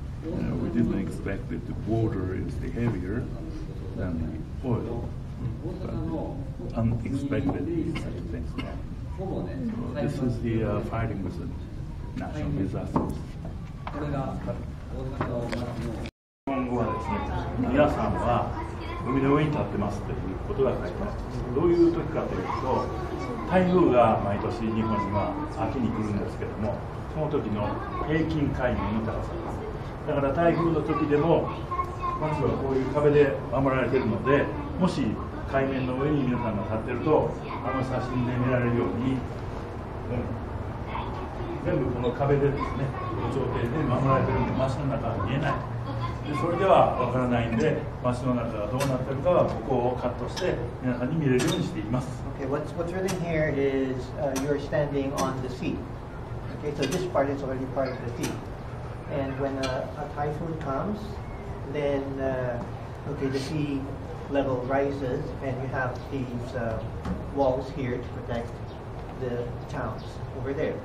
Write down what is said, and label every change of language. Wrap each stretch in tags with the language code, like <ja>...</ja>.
<en>We didn't expect that the water is heavier than the oil, but unexpected such things happen. So this is the fighting with the national disasters.</en> <ja>今後はですね、皆さんは海の上に立ってますということが書いてあります。どういう時かというと、台風が毎年日本には秋に来るんですけども、その時の平均海面の高さです。だから台風の時でも町はこういう壁で守られているので、もし海面の上に皆さんが立ってると、あの写真で見られるように、全部この壁でですね、防潮堤で守られているので、町の中は見えない。でそれではわからないんで、町の中がどうなっているかはここをカットして皆さんに見れるようにしています。</ja> <en>Okay, what's written here is you're standing on the sea. Okay, so this part is already part of the sea. And when a typhoon comes, then okay, the sea level rises, and you have these walls here to protect the towns over there.</en>